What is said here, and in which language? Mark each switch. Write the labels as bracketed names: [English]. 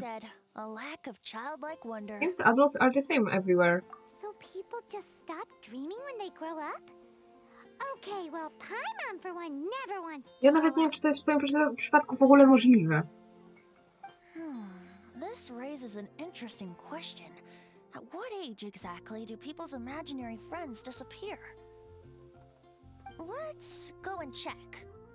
[English] said, a lack of childlike wonder. Seems adults are the same everywhere. So people just stop dreaming when they grow up? Okay, well, Paimon for one never wants to [Polish] Ja nawet nie wiem, czy to jest w twoim przypadku w ogóle możliwe. [English] This raises an interesting question. At what age exactly do people's imaginary friends disappear? Let's go and check.